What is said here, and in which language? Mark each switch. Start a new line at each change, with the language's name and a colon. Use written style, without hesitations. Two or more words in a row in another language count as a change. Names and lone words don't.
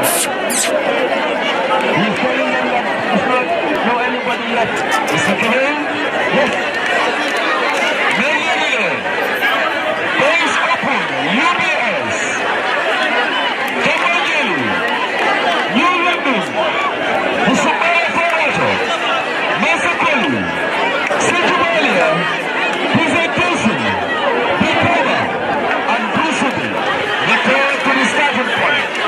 English: He's telling them that it's not no anybody left. Is it clear? Yes. Medley. Base open. UBS. Medley. New London. Musumaya Forato. Masakoli. Sejubalia. Presentation. Bikova. And Brusubi. Return to the starting point.